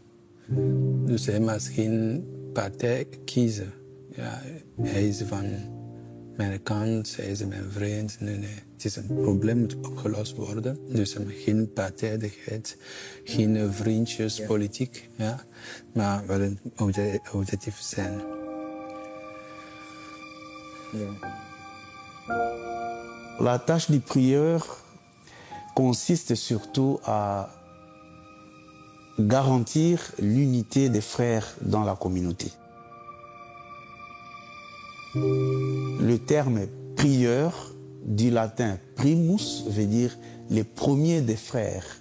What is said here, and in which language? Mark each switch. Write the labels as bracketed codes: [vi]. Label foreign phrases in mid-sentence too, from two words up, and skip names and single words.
[nl] Dus hij mag geen partij kiezen. Ja, hij is van mijn kant, hij is mijn vriend. Nee. Het is een probleem moet opgelost worden. Dus er mag geen partijdigheid, geen vriendjespolitiek. Ja, maar wel een objectief zijn. [fr] La tâche du prieur consiste surtout à garantir l'unité des frères dans la communauté. Le terme prieur, du latin primus, veut dire les premiers des frères.